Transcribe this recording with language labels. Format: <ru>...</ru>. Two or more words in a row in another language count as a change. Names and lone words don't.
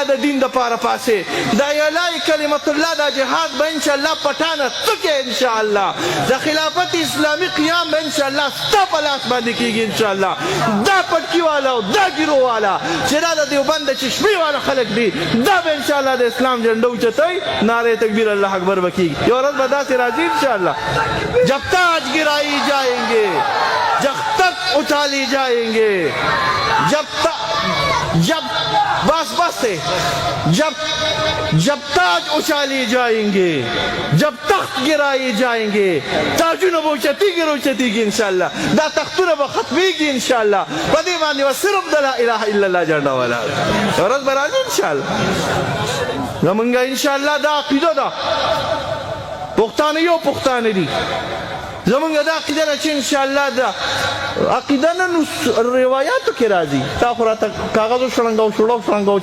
<ps>د دین دپاره پاسې د</ps> <ar>اعلی کلمت الله</ar> <ps>دا جهاد به انشاءالله پټانه ته کې انشاءالله د خلافت اسلامی قیام به انشاءالله ستا په لاس باندې کېږي انشاءالله دا پټکي والا او دا ګیرو والا چې دا د دیوبند د چشمې والا خلک دي دا به انشاءالله د اسلام جنډه اوچتوي نعرې تکبیر</ps> <ar>الله اکبر</ar> <ps>به کېږي یو ورځ به داسې راځي انشاءالله</ps> <ur>جب تاج گرائی جائیں گے جب تک اچھالی جائیں گے جب تاج اچھالی جائیں گے جب تخت گرائی جائیں گے</ur> <ps>تاجونه به اوچتېږي انشاءالله دا تختونه به ختمېږي انشاءالله په دې باندې به صرف د</ps> <ar>لا اله الا الله</ar> <ps>جنډه ولاړه ورځ به راځي انشاءالله زمونږ انشاءالله دا عقیده ده پښتانه یو پښتانه دي زمونږ دا عقیده ده چې انشاءالله دا عقیده نه نو روایاتو کې راځي تا خو راته کاغذو شړنګاو</ps>